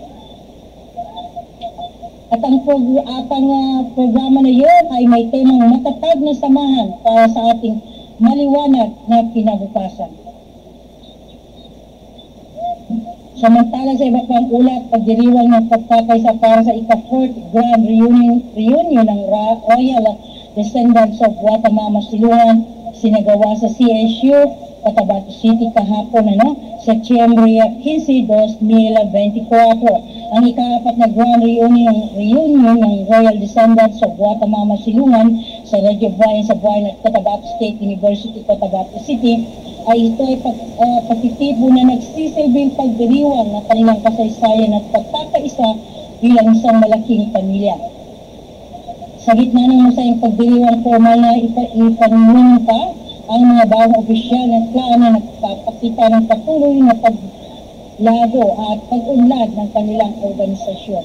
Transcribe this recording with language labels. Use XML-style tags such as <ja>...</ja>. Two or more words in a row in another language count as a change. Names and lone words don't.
<tl>At ang programa na yun ay may temang matatag na samahan para sa ating maliwanag na kinabukasan. Samantala sa iba pang ulat, pagdiriwang ng pagkakaisa para sa ika-4th Grand Reunion ng Royal Descendants of Guatemala Siluan, sinagawa sa CSU, Cotabato City kahapon, Setyembre 15, 2024. Ang ika-4 na Grand Reunion ng Royal Descendants of Guatemala Silungan sa Radyo Bayan sa Buhay at Cotabato State University, Cotabato City ay ito ay pagtitibo na nagsisilbing pagdiriwang ng kanilang kasaysayan at pagkakaisa bilang isang malaking pamilya. Sa gitna ng masayang pagdiriwang, formal na ipanunin pa ang mga bagong opisyal ng klan na nagpapakita ng patuloy na paglago at pag-unlad ng kanilang organisasyon.</tl>